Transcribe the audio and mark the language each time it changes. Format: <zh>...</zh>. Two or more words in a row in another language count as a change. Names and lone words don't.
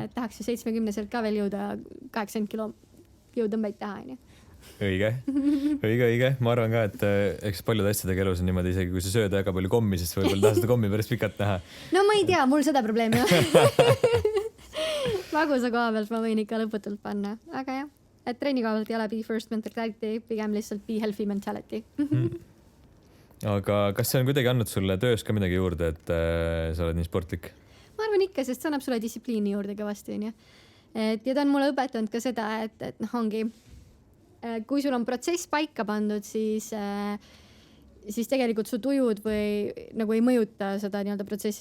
<et>Et tahaks ju 70-selt ka veel jõuda 80 kilo jõutõmbeid teha, on ju. Õige. Ma arvan ka, et eks paljude asjadega elus on niimoodi, isegi kui sa sööd väga palju kommi, siis võib-olla taha seda kommi päris pikalt näha. No ma ei tea, mul seda probleemi on. Magusa koha pealt ma võin ikka lõputult panna, aga jah, et trenni koha pealt ei ole</et> <en>be first mentality,</en> <et>pigem lihtsalt</et> <en>be healthy mentality.</en> <et>Aga kas see on kuidagi andnud sulle töös ka midagi juurde, et sa oled nii sportlik? Ma arvan ikka, sest see annab sulle distsipliini juurde kõvasti, on ju. Ja ta on mulle õpetanud ka seda, et ongi, kui sul on protsess paika pandud, siis tegelikult su tujud või nagu ei mõjuta seda nii-öelda protsessi.</et>